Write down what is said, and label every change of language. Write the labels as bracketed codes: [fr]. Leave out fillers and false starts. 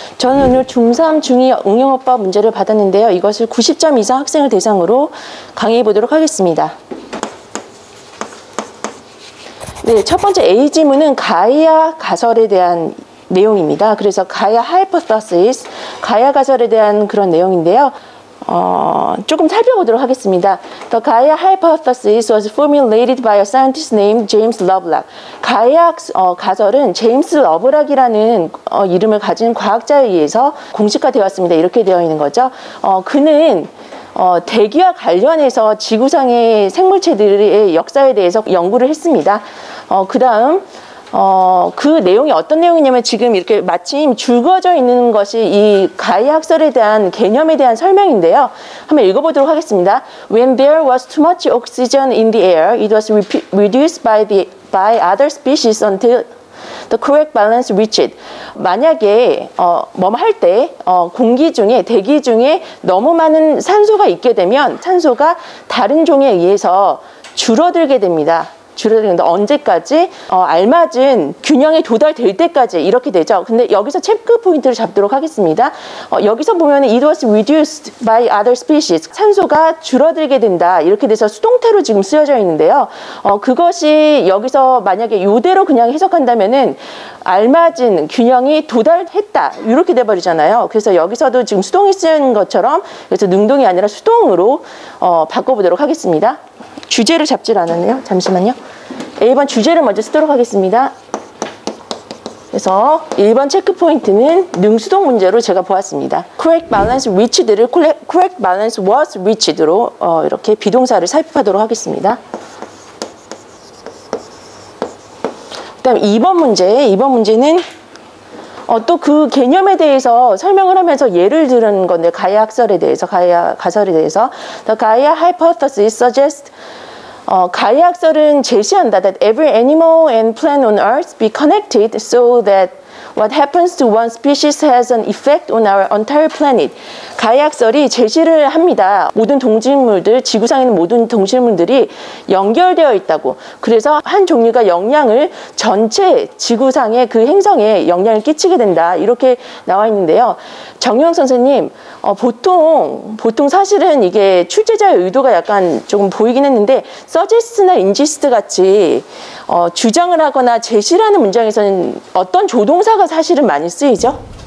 [ko] 저는 오늘 중3, 중2 응용어법 문제를 받았는데요. 이것을 90점 이상 학생을 대상으로 강의해 보도록 하겠습니다. 네, 첫 번째 A 지문은 가이아 가설에 대한 내용입니다. 그래서 가이아 하이포테시스, 가이아 가설에 대한 그런 내용인데요. 조금 살펴보도록 하겠습니다. [en] The Gaia hypothesis was formulated by a scientist named James Lovelock. [ko] 가이아 가설은 제임스 러브락이라는 이름을 가진 과학자에 의해서 공식화되었습니다. 이렇게 되어 있는 거죠. 그는 대기와 관련해서 지구상의 생물체들의 역사에 대해서 연구를 했습니다. 그 다음 그 내용이 어떤 내용이냐면 지금 이렇게 마침 줄거져 있는 것이 이 가이아 학설에 대한 개념에 대한 설명인데요. 한번 읽어보도록 하겠습니다. [en] When there was too much oxygen in the air, it was reduced by other species until the correct balance reached. [ko] 만약에 뭐뭐 할 때 공기 중에 대기 중에 너무 많은 산소가 있게 되면 산소가 다른 종에 의해서 줄어들게 됩니다. 줄어드는데 언제까지? 알맞은 균형에 도달될 때까지 이렇게 되죠. 근데 여기서 체크 포인트를 잡도록 하겠습니다. 여기서 보면 [en] it was reduced by other species. [ko] 산소가 줄어들게 된다. 이렇게 돼서 수동태로 지금 쓰여져 있는데요. 그것이 여기서 만약에 이대로 그냥 해석한다면은 알맞은 균형이 도달했다. 이렇게 돼버리잖아요. 그래서 여기서도 지금 수동이 쓰인 것처럼 그래서 능동이 아니라 수동으로 바꿔보도록 하겠습니다. 주제를 잡질 않았네요. 잠시만요. 1번 주제를 먼저 쓰도록 하겠습니다. 그래서 1번 체크 포인트는 능수동 문제로 제가 보았습니다. [en] correct balance reached를 correct balance was reached로 [ko] 이렇게 비동사를 살펴보도록 하겠습니다. 그 다음 2번 문제는 또 그 개념에 대해서 설명을 하면서 예를 들은 건데 가이아 학설에 대해서, 가이아 가설에 대해서 [en] The Gaia hypothesis suggests [ko] 가이아 학설은 제시한다 [en] that every animal and plant on earth be connected so that what happens to one species has an effect on our entire planet. [ko] 가이아 학설이 제시를 합니다. 모든 동식물들, 지구상에 있는 모든 동식물들이 연결되어 있다고. 그래서 한 종류가 영향을 전체 지구상의 그 행성에 영향을 끼치게 된다. 이렇게 나와 있는데요. 정유영 선생님, 보통 사실은 이게 출제자의 의도가 약간 조금 보이긴 했는데 suggest나 insist 같이 주장을 하거나 제시를 하는 문장에서는 어떤 조동사가 사실은 많이 쓰이죠?